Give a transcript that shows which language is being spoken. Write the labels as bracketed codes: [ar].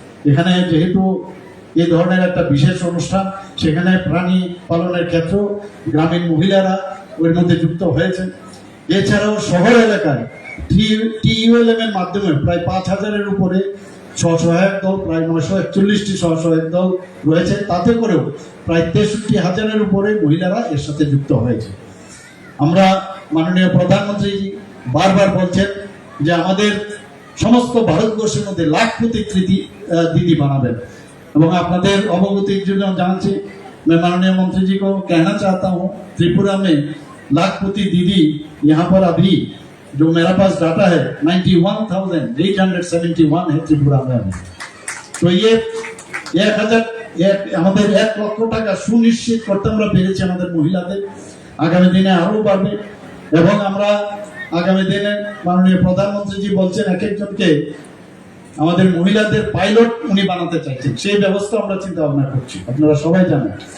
[bn] এখানে যেহেতু এই ধরনের একটা বিশেষ অনুষ্ঠান, সেখানে প্রাণী পালনের ক্ষেত্রে গ্রামীণ মহিলারা ওর মধ্যে যুক্ত হয়েছে। এছাড়াও শহর এলাকায় TULM এর মাধ্যমে প্রায় 5,000-এর উপরে স্বসহায়ক দল, প্রায় 941টি স্বসহায়ক দল রয়েছে, তাতে করেও প্রায় 63,000-এর উপরে মহিলারা এর সাথে যুক্ত হয়েছে। আমরা মাননীয় প্রধানমন্ত্রী বারবার বলছেন যে আমাদের সমস্ত ভারতবর্ষের মধ্যে লাখপতি दीदी বানাবেন, এবং আপনাদের অবগতির জন্য জানছি, [hi] मैं माननीय मंत्री जी को कहना चाहता हूँ, त्रिपुरा में लाखपति दीदी यहाँ पर अभी जो मेरा पास डाटा है 91,871 है त्रिपुरा में अभी। तो ये [bn] 1 লক্ষ টাকা সুনিশ্চিত করতে আমরা পেরেছি আমাদের মহিলাদের। আগামী দিনে আরো বাড়বে, এবং আমরা আগামী দিনে মাননীয় প্রধানমন্ত্রী বলছেন এক একজনকে আমাদের মহিলাদের পাইলট উনি বানাতে চাইছেন, সেই ব্যবস্থা আমরা চিন্তা ভাবনা করছি, আপনারা সবাই জানেন।